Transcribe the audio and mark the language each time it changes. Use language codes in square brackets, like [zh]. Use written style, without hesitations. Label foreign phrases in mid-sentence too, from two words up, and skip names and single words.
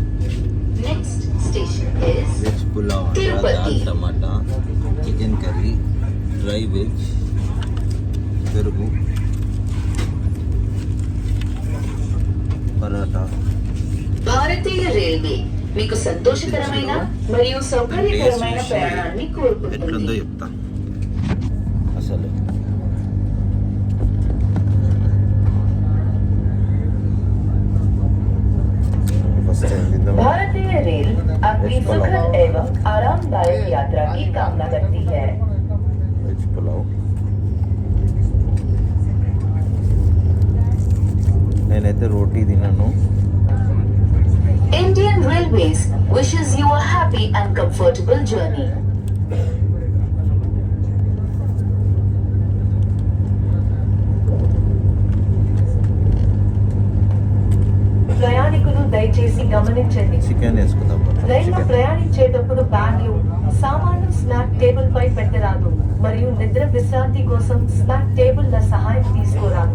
[te] వెజ్ పులావ్, దాల్ టమాటా, చికెన్ కర్రీ, డ్రై వెజ్, పెరుగు, పరాటా. భారతీయ రైల్వే మీకు సంతోషకరమైన మరియు సౌకర్యకరమైన ప్రయాణాన్ని కోరుకుంటుంది. ఎట్లుందో చెప్తా అసలు. [hi] भारतीय रेल आपकी सुखद एवं आरामदायक यात्रा की कामना करती है। [te] వెజ్ పులావ్. నేనైతే రోటీ తిన్నాను. [en] Indian Railways wishes you a happy and comfortable journey. [te] ప్రయాణికులు దయచేసి గమనించండి, చికెన్ వేసుకుందాం. రైల్లో ప్రయాణించేటప్పుడు బ్యాగ్లు, సామాన్లు [en] snack table [te] పై పెట్టరాదు మరియు నిద్ర విశ్రాంతి కోసం స్నాక్ టేబుల్ల సహాయం తీసుకోరాదు.